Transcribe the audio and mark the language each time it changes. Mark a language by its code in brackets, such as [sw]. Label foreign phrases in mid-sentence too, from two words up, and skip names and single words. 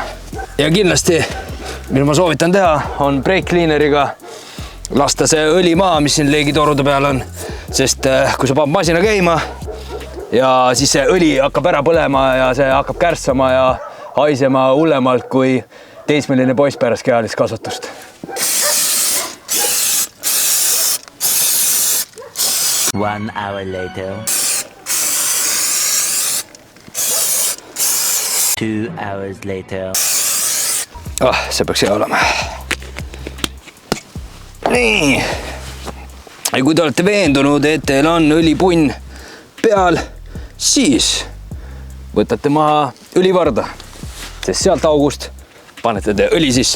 [et] Ja kindlasti, mida ma soovitan teha, on [en] brake cleaneriga [et] lasta see õli maha, mis siin leegitorude peal on, sest kui sa paned masina käima, ja siis see õli hakkab ära põlema ja see hakkab kärssama ja haisema hullemalt kui teismeline poiss pärast kehalist kasvatust. [en] One hour later. 2 hours later. [et] See peaks hea olema. Nii. Ja kui te olete veendunud, et teil on õlipunn peal, siis võtate maha õlivarda, sest sealt august panete te õli sisse.